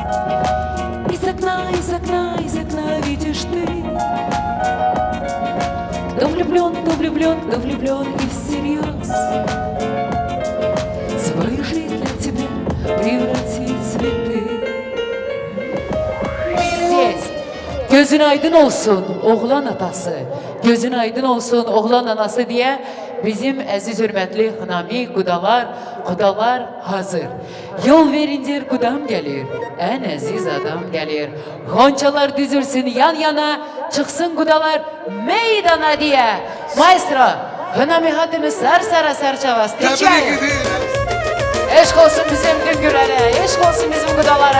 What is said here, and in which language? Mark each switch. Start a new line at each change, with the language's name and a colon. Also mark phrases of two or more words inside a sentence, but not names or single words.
Russian: из окна видишь ты. Кто влюблен, кто влюблен и всерьез свою жизнь для тебя превратит в цветы.
Azerbaijani: Здесь gözün aydın olsun oğlan atası, gözün aydın olsun oğlan anası diye bizim əziz hürmətli xınami qudalar hazır. Yol verindir qudam gelir, en əziz adam gelir. Gonçalar düzülsün yan yana, çıksın qudalar meydana diye. Maestro, xınami hadimiz sar Tebrik çavas. ederim. Eşk olsun bizim düngürlere, eşk olsun bizim qudalara.